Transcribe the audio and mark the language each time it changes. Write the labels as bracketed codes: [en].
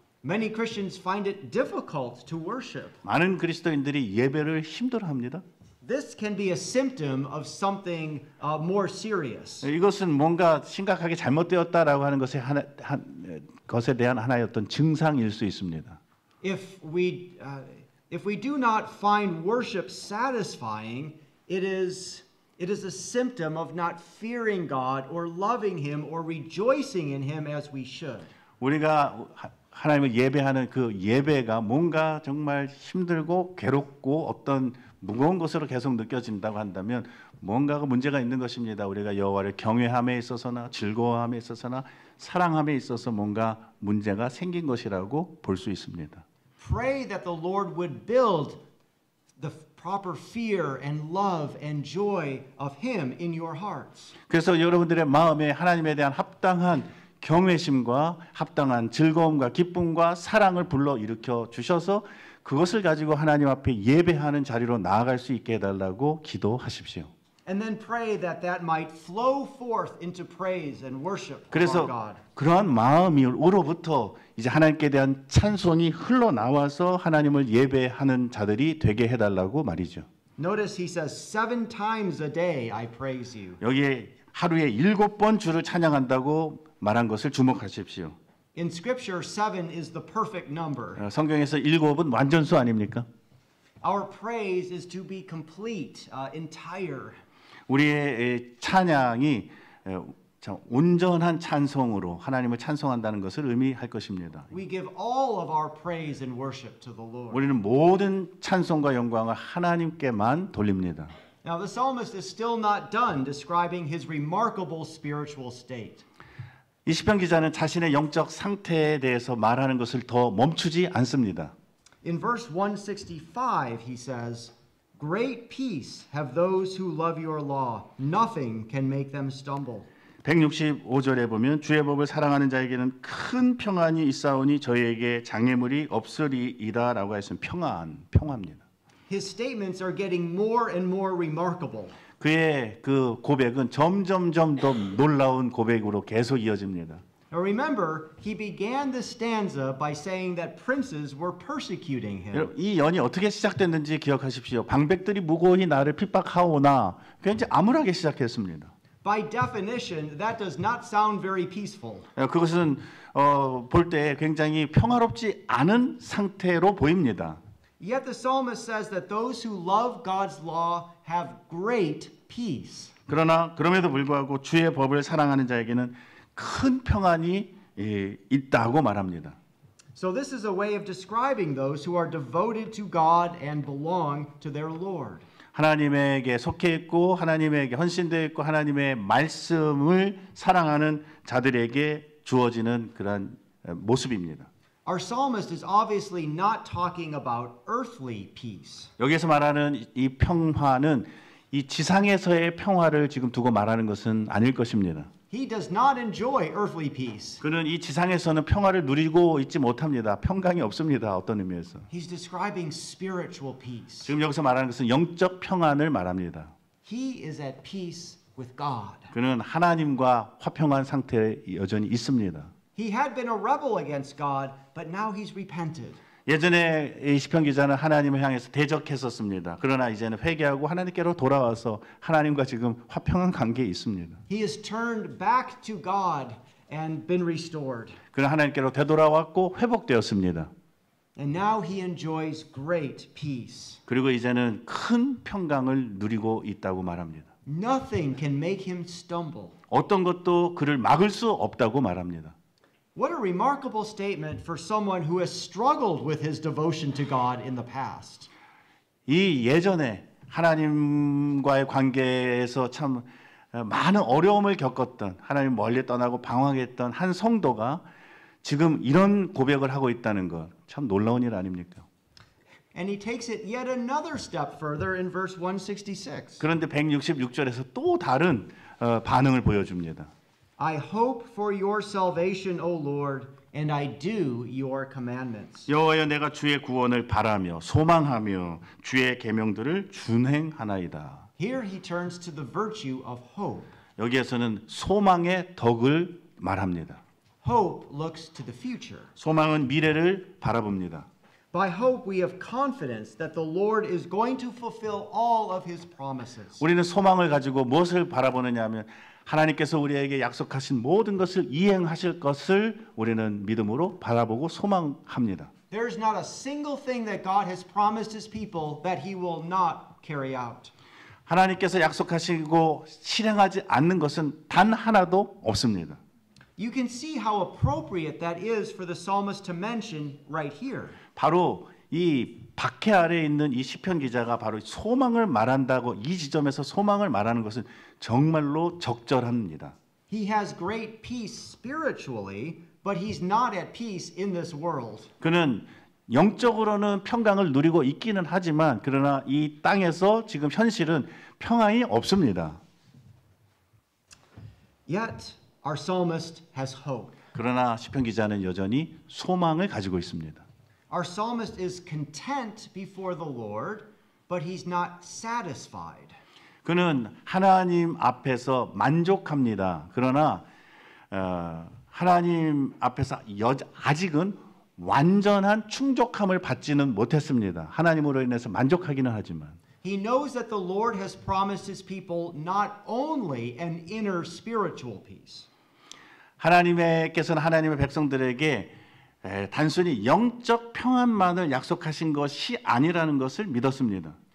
[en] Many Christians find it difficult to worship. [ko] 많은 그리스도인들이 예배를 힘들어합니다. [en] This can be a symptom of something more serious. [ko] 이것은 뭔가 심각하게 잘못되었다라고 하는 것에 대한 하나의 어떤 증상일 수 있습니다. [en] If If we do not find worship satisfying, it is a symptom of not fearing God or loving Him or rejoicing in Him as we should. [ko] 우리가 하나님을 예배하는 그 예배가 뭔가 정말 힘들고 괴롭고 어떤 무거운 것으로 계속 느껴진다고 한다면 뭔가가 문제가 있는 것입니다. 우리가 여호와를 경외함에 있어서나 즐거워함에 있어서나 사랑함에 있어서 뭔가 문제가 생긴 것이라고 볼 수 있습니다. [en] Pray that the Lord would build the proper fear and love and joy of Him in your hearts. [ko] 그래서 여러분들의 마음에 하나님에 대한 합당한 경외심과 합당한 즐거움과 기쁨과 사랑을 불러 일으켜 주셔서 그것을 가지고 하나님 앞에 예배하는 자리로 나아갈 수 있게 해달라고 기도하십시오. [en] And then pray that that might flow forth into praise and worship of our [ko] 그래서 [en] God. [ko] 그러한 마음으로부터 이제 하나님께 대한 찬송이 흘러나와서 하나님을 예배하는 자들이 되게 해달라고 말이죠. [en] Notice he says 7 times a day I praise you. [ko] 여기에 하루에 7번 주를 찬양한다고 말한 것을 주목하십시오. [en] In scripture 7 is the perfect number. [ko] 성경에서 7은 완전수 아닙니까? [en] Our praise is to be complete, entire. [ko] 우리의 찬양이 온전한 찬송으로 하나님을 찬송한다는 것을 의미할 것입니다. [en] We give all of our praise and worship to the Lord. [ko] 우리는 모든 찬송과 영광을 하나님께만 돌립니다. [en] Now the psalmist is still not done describing his remarkable spiritual state. [ko] 이 시편 기자는 자신의 영적 상태에 대해서 말하는 것을 더 멈추지 않습니다. [en] In verse 165 he says, "Great peace have those who love your law. Nothing can make them stumble." [ko] 165절에 보면 주의 법을 사랑하는 자에게는 큰 평안이 있사오니 저희에게 장애물이 없으리이다라고 했으면 평화입니다. [en] His statements are getting more and more remarkable. [ko] 그의 그 고백은 점점점 더 놀라운 고백으로 계속 이어집니다. [en] Now remember, he began the stanza by saying that princes were persecuting him. [ko] 여러분, 이 연이 어떻게 시작됐는지 기억하십시오. 방백들이 무고히 나를 핍박하오나 굉장히 암울하게 시작했습니다. [en] By definition, that does not sound very peaceful. [ko] 그것은 볼 때 굉장히 평화롭지 않은 상태로 보입니다. [en] Yet the psalmist says that those who love God's law have great peace. [ko] 그러나 그럼에도 불구하고 주의 법을 사랑하는 자에게는 큰 평안이 있다고 말합니다. [en] So this is a way of describing those who are devoted to God and belong to their Lord. [ko] 하나님에게 속해 있고 하나님에게 헌신되어 있고 하나님의 말씀을 사랑하는 자들에게 주어지는 그런 모습입니다. [en] Our psalmist is obviously not talking about earthly peace. [ko] 여기서 말하는 이 평화는 이 지상에서의 평화를 지금 두고 말하는 것은 아닐 것입니다. [en] He does not enjoy earthly peace. [ko] 그는 이 지상에서는 평화를 누리고 있지 못합니다. 평강이 없습니다. 어떤 의미에서. [en] He's describing spiritual peace. [ko] 지금 여기서 말하는 것은 영적 평안을 말합니다. [en] He is at peace with God. [ko] 그는 하나님과 화평한 상태에 여전히 있습니다. [en] He had been a rebel against God, but now he's repented. [ko] 예전에 이 시편 기자는 하나님을 향해서 대적했었습니다. 그러나 이제는 회개하고 하나님께로 돌아와서 하나님과 지금 화평한 관계에 있습니다. [en] He has turned back to God and been restored. [ko] 그는 하나님께로 되돌아왔고 회복되었습니다. [en] And now he enjoys great peace. [ko] 그리고 이제는 큰 평강을 누리고 있다고 말합니다. [en] Nothing can make him stumble. [ko] 어떤 것도 그를 막을 수 없다고 말합니다. [en] What a remarkable statement for someone who has struggled with his devotion to God in the past. [ko] 이 예전에 하나님과의 관계에서 참 많은 어려움을 겪었던 하나님 멀리 떠나고 방황했던 한 성도가 지금 이런 고백을 하고 있다는 것 참 놀라운 일 아닙니까? [en] And he takes it yet another step further in verse 166. [ko] 그런데 166절에서 또 다른 반응을 보여줍니다. [en] I hope for your salvation, O Lord, and I do your commandments. [ko] 여호와여 내가 주의 구원을 바라며 소망하며 주의 계명들을 준행하나이다. [en] Here he turns to the virtue of hope. [ko] 여기에서는 소망의 덕을 말합니다. [en] Hope looks to the future. [ko] 소망은 미래를 바라봅니다. [en] By hope we have confidence that the Lord is going to fulfill all of his promises. [ko] 우리는 소망을 가지고 무엇을 바라보느냐 하면 하나님께서 우리에게 약속하신 모든 것을 이행하실 것을 우리는 믿음으로 바라보고 소망합니다. [en] There's not a single thing that God has promised his people that he will not carry out. [ko] 하나님께서 약속하시고 실행하지 않는 것은 단 하나도 없습니다. [en] You can see how appropriate that is for the psalmist to mention right here. [ko] 바로 이 박해 아래에 있는 이 시편 기자가 바로 소망을 말한다고 이 지점에서 소망을 말하는 것은 정말로 적절합니다. [en] He has great peace spiritually, but he's not at peace in this world. [ko] 그는 영적으로는 평강을 누리고 있기는 하지만 그러나 이 땅에서 지금 현실은 평안이 없습니다. [en] Yet our psalmist has hope. [ko] 그러나 시편 기자는 여전히 소망을 가지고 있습니다. [en] Our psalmist is content before the Lord, but he's not satisfied. [ko] 그는 하나님 앞에서 만족합니다. 그러나 하나님 앞에서 아직은 완전한 충족함을 받지는 못했습니다. 하나님으로 인해서 만족하기는 하지만 [en] He knows that the Lord has promised his people not only an inner spiritual peace. [ko] 하나님께서는 하나님의 백성들에게 단순히 영적 평안만을 약속하신 것이 아니라는 것을 믿었습니다.